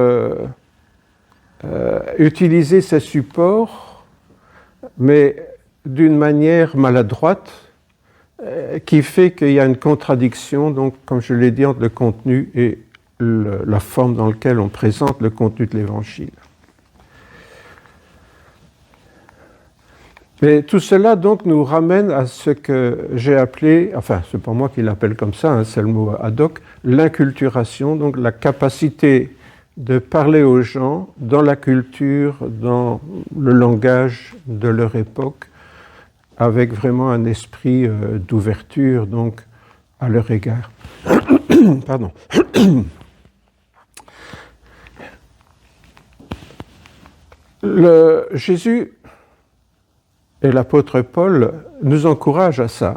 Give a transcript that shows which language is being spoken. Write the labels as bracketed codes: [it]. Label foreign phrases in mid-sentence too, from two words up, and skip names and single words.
[fr] utiliser ces supports, mais d'une manière maladroite, qui fait qu'il y a une contradiction, donc, comme je l'ai dit, entre le contenu et la forme dans laquelle on présente le contenu de l'Évangile. Mais tout cela donc nous ramène à ce que j'ai appelé, enfin c'est pas moi qui l'appelle comme ça, hein, c'est le mot ad hoc, l'inculturation, donc la capacité de parler aux gens dans la culture, dans le langage de leur époque, avec vraiment un esprit d'ouverture donc à leur égard. Pardon. Jésus et l'apôtre Paul nous encouragent à ça.